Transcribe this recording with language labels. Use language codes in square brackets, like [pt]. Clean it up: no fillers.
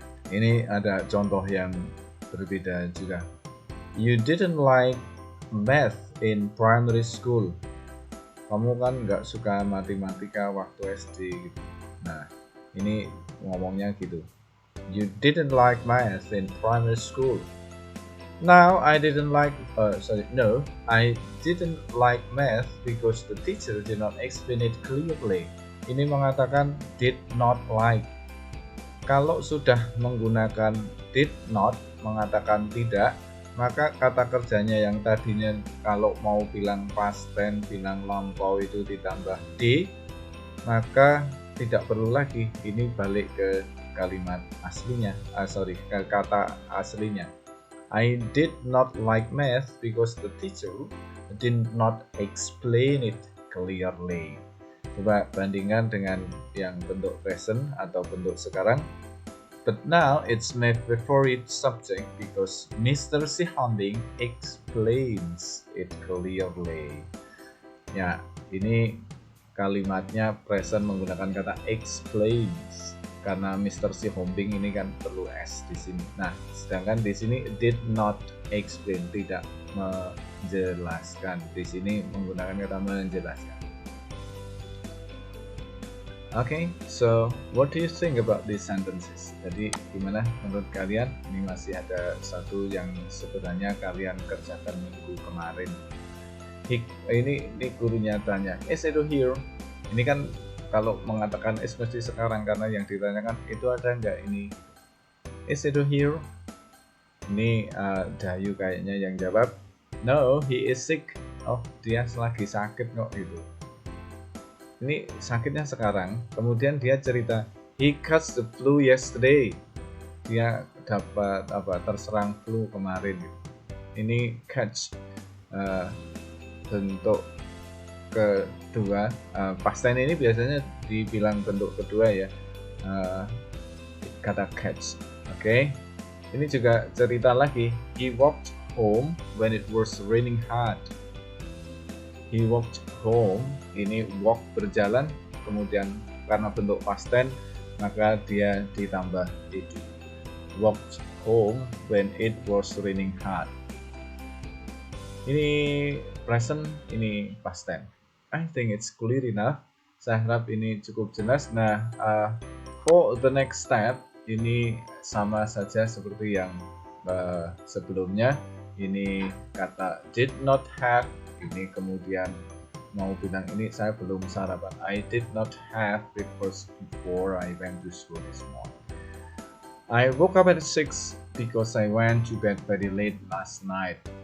[id] Ini ada contoh yang berbeda juga. [en] You didn't like math in primary school. [id] Kamu kan nggak suka matematika waktu SD gitu. Nah, ini ngomongnya gitu. [en] You didn't like math in primary school. Now I didn't like I didn't like math because the teacher did not explain it clearly. [id] Ini mengatakan [en] did not like. [id] Kalau sudah menggunakan did not, mengatakan tidak, maka kata kerjanya yang tadinya kalau mau bilang past tense, bilang lampau itu ditambah d, maka tidak perlu lagi. Ini balik ke kalimat aslinya, ke kata aslinya. [en] I did not like math because the teacher did not explain it clearly. [id] Coba bandingkan dengan yang bentuk present atau bentuk sekarang. [en] But now it's my favorite subject because Mr. Sihonding explains it clearly. [id] Ya, ini kalimatnya present menggunakan kata explains. karena Mr. Si Hombing ini kan perlu S di sini. Nah, sedangkan di sini [en] did not explain, [id] tidak menjelaskan. Di sini menggunakan kata menjelaskan. [en] Okay, so what do you think about these sentences? [id] Jadi gimana menurut kalian? Ini masih ada satu yang sebenarnya kalian kerjakan minggu kemarin. Ini gurunya tanya, [en] is Edo here? [id] Ini kan kalau mengatakan is mesti sekarang karena yang ditanyakan itu ada nggak ini? [en] Is Edo here? [id] Ini Dayu kayaknya yang jawab, [en] no, he is sick. [id] Oh, dia lagi sakit kok gitu. Ini sakitnya sekarang. Kemudian dia cerita, [en] he caught the flu yesterday. [id] Dia dapat terserang flu kemarin. Ini catch bentuk kedua. Past tense ini biasanya dibilang bentuk kedua ya, kata catch. Oke. Ini juga cerita lagi, [en] he walked home when it was raining hard. He walked home, [id] ini walk berjalan, kemudian karena bentuk past tense maka dia ditambah ed. [en] Walked home when it was raining hard. [id] Ini present, ini past tense. [en] I think it's clear enough. [id] Saya harap ini cukup jelas. Nah, [en] for the next step [id] ini sama saja seperti yang sebelumnya. Ini kata [en] did not have. [id] Ini kemudian mau bilang ini saya belum sarapan. [en] I did not have breakfast before I went to school this morning. I woke up at 6 because I went to bed very late last night.